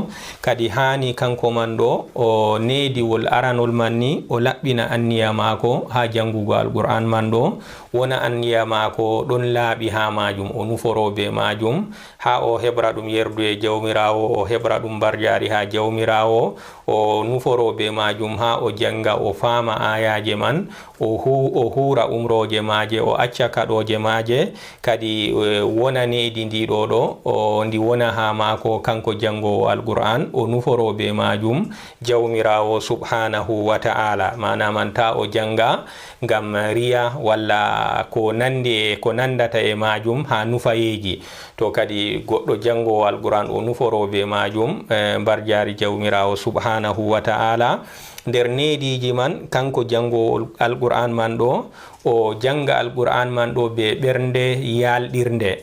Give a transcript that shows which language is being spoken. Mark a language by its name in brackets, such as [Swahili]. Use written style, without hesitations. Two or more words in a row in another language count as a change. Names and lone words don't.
[Fula] Kadi hani kanko man ɗo o neediwol aranol man ni o laɓɓina anniya mako ha jangugo alquran man ɗo, wona anniya mako ɗon laaɓi ha majum, o nuforoɓe majum ha o heɓra ɗum yerdu e jawmirawo, o heɓra ɗum barjari ha jawmirawo, o nuforoɓe majum ha o janga o fama ayaje man, o hura umroje maje, o acca kaɗoje maje. Kadi wona needi ndiɗo ɗo o ndi wona ha mako kanko jangowo alquran, o nuforoɓe majum jawmirawo [Arabic] سبحانه وتعالى. [Fula] Mana man ta o janga ngam riya walla ko nandata e majum ha nufayeji. To kadi goɗɗo jangowo alquran o nuforoɓe majum barjari jawmirawo [Arabic] سبحانه وتعالى. [Fula] Nder neediji man kanko jangowo alquran man ɗo o janga alquran man ɗo be ɓernde yalɗirnde.